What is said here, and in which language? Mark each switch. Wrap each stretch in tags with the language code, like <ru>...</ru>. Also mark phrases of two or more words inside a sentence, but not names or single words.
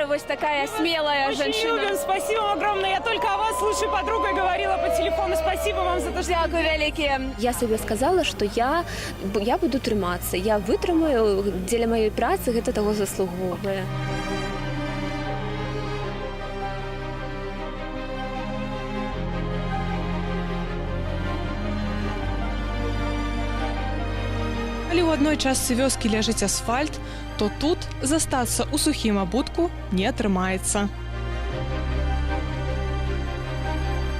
<ru>Вось такая смелая женщина. Очень любим, спасибо вам огромное. Я только о вас с лучшей подругой говорила по телефону. Спасибо вам за то, что...</ru> <be>Дякую вялікія.</be> <ru>Я себе сказала, что я буду трымацца.</ru> <be>Я вытрымаю, дзеля маёй працы гэта таго заслугоўвае. Калі ў адной частцы вёскі ляжыць асфальт, то тут застацца ў сухім абутку не атрымаецца.</be>